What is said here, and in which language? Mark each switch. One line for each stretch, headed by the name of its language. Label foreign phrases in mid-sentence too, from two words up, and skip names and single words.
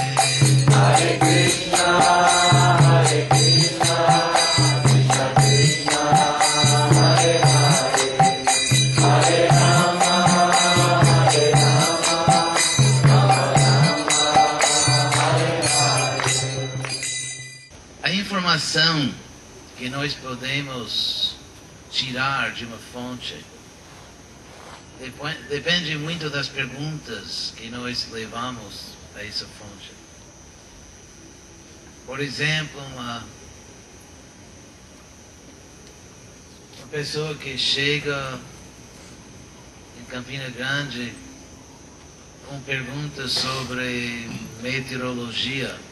Sanskrit: Hare Krishna, Krishna Krishna, Hare Hare, Hare Rama, Rama Rama, Hare Hare.
Portuguese: A informação que nós podemos tirar de uma fonte depende muito das perguntas que nós levamos a essa fonte. Por exemplo, uma pessoa que chega em Campina Grande com perguntas sobre meteorologia,